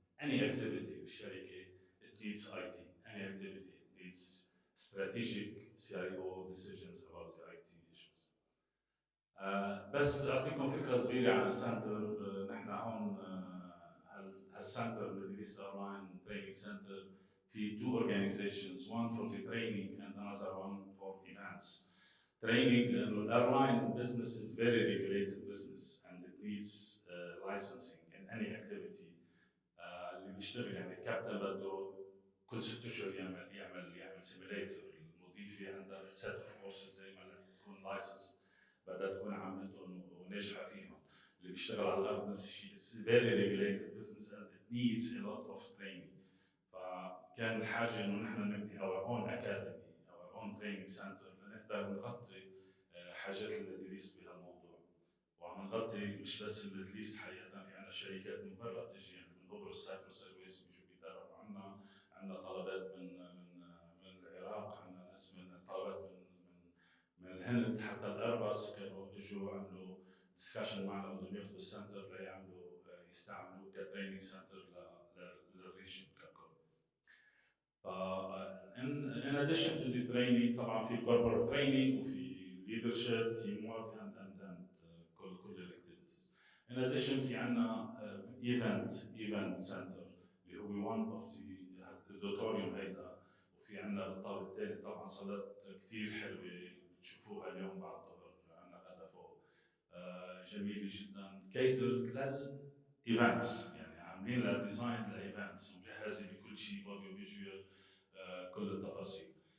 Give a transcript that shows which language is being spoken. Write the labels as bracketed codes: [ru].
[en] any activity [ar] بالشركه [en] it needs IT. any activity it needs strategic CIO decisions about the IT issues. [ar] بس اعطيكم فكره صغيره عن السنتر. نحن هون هالسنتر ميدل ايست ايرلاين تريننج سنتر في [en] two organizations, one for the training and another one for events. Training [ar] لانه الايرلاين [en] business is very regulated business and it needs licensing in any activity. [ar] اللي بيشتغل يعني الكابتن بده كل 6 اشهر يعمل سيميليتر. المضيفه عندها سيت اوف كورسز زي ما تكون لايسنس بدها تكون عملتهم وناجحه فيهم. اللي بيشتغل على الارض نفس الشيء. [en] It's very regulated business and it needs a lot of training. [ar] فكان الحاجه انه نحن نبني [en] our own academy, our own training center [ar] لنقدر نغطي حاجات الميدل ايست بهالموضوع. وعم نغطي مش بس الميدل ايست، حقيقه في عندنا شركات من برا بتجي، يعني من قبرص سايبروس ايرويز بيجوا بيتدربوا عنا. عندنا طلبات من العراق، عندنا ناس من طلبات من الهند. حتى الايرباص كانوا اجوا عملوا ديسكشن معنا، بدهم ياخذوا السنتر ليعملوا يستعملوه كتريننج سنتر للريجن ككل. [en] ف in addition to the training [ar] طبعا في [en] corporate training [ar] وفي [en] leadership teamwork and [ar] كل الاكتيفيتيز. [en] in addition [ar] في عندنا [en] event center [ar] اللي هو [en] one of the [ar] الاوديتوريوم هيدا. وفي عندنا بالطابق الثالث طبعا صالات كثير حلوه بتشوفوها اليوم بعد الظهر، عندنا غدا فوق جميله جدا كيترد للايفنتس، يعني عاملين لها ديزاين لايفنتس ومجهزه بكل شيء اوديو فيجوال كل التفاصيل.